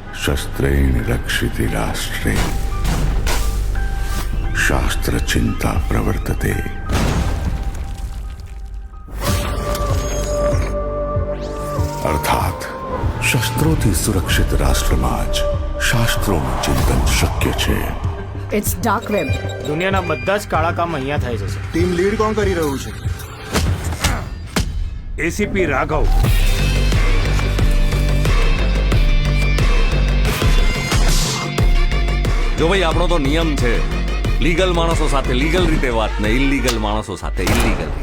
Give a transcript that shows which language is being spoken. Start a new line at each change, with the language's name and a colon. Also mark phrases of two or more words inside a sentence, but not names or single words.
Sanskrit: शस्त्रेण रक्षिति राष्ट्रे शास्त्र चिंता प्रवर्तते।
Gujarati: अर्थात शस्त्रोથી સુરક્ષિત રાષ્ટ્રમાં જ શાસ્ત્રોનું ચિંતન શક્ય છે।
English: It's dark web.
Gujarati: દુનિયાના બધા જ કાળા કામ અહીંયા થાય છે સર। ટીમ લીડ કોણ કરી રહ્યું છે? એસીપી રાઘવ। જો ભાઈ આપણો તો નિયમ છે, લીગલ માણસો સાથે લીગલ રીતે વાત ને ઇલીગલ માણસો સાથે ઇલીગલ રીતે।